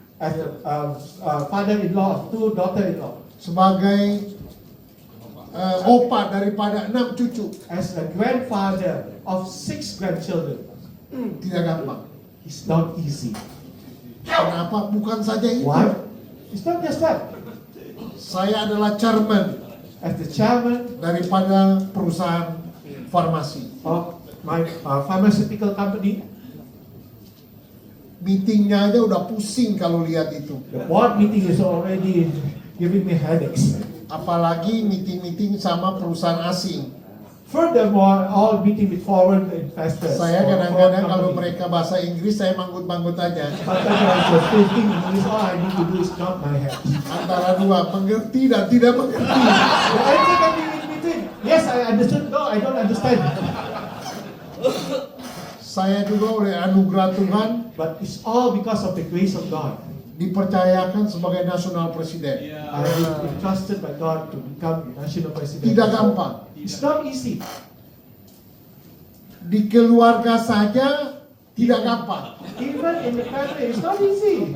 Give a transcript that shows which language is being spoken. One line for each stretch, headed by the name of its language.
English: as a father-in-law of 2 daughter-in-law,
Indonesian: sebagai opa daripada 6 cucu.
English: as a grandfather of 6 grandchildren.
Indonesian: Tidak gampang.
English: It's not easy.
Indonesian: Kenapa? Bukan saja itu.
English: Why? It's not just that.
Indonesian: Saya adalah chairman
English: As the chairman
Indonesian: daripada perusahaan farmasi.
English: of my pharmaceutical company,
Indonesian: Meetingnya aja udah pusing kalau lihat itu.
English: the board meeting is already giving me headaches.
Indonesian: Apalagi meeting-meeting sama perusahaan asing.
English: Furthermore, all meeting with foreign investors.
Indonesian: Saya
English: or
Indonesian: kadang-kadang
English: foreign
Indonesian: kalau
English: company.
Indonesian: mereka bahasa Inggris, saya manggut-manggut aja.
English: Sometimes I was thinking, all I need to do is nod my head.
Indonesian: Antara dua, mengerti dan tidak mengerti.
English: The answer can be in between. Yes, I understood. No, I don't understand.
Indonesian: Saya juga oleh anugerah Tuhan
English: But it's all because of the grace of God.
Indonesian: dipercayakan sebagai nasional presiden.
English: I have been trusted by God to become the national president.
Indonesian: Tidak gampang.
English: It's not easy.
Indonesian: Di keluarga saja tidak gampang.
English: Even in the family, it's not easy.